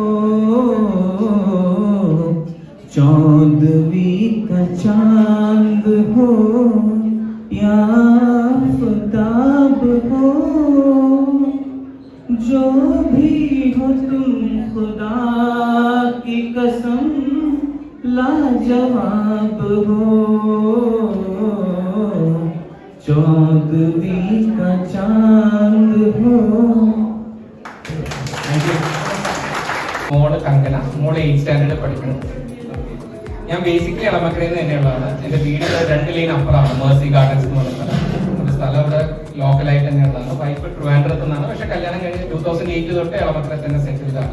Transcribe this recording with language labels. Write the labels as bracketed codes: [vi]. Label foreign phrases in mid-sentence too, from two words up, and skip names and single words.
[hi] चौदहवीं का चांद हो या आफताब हो जो भी हो तुम खुदा की कसम लाजवाब हो, चौदवी का चांद हो. [ml] മോള് കങ്കന, മോള് 8th സ്റ്റാൻഡേർഡിൽ പഠിക്കണം. ഞാൻ ബേസിക്കലി എളമക്കരയിൽ നിന്ന് തന്നെയുള്ളതാണ്. എൻ്റെ വീട് 2 ലൈൻ അപ്പുറമാണ്, മേഴ്സി ഗാർഡൻസ് എന്ന് പറഞ്ഞ സ്ഥലം. നമ്മുടെ സ്ഥലം ഇവിടെ ലോക്കലായിട്ട് തന്നെയുള്ളതാണ്. വൈഫ് ട്രിവാൻഡ്രത്ത് നിന്നാണ്, പക്ഷെ കല്യാണം കഴിഞ്ഞ് 2008 തൊട്ട് എളമക്കര തന്നെ സെറ്റിൽഡാണ്.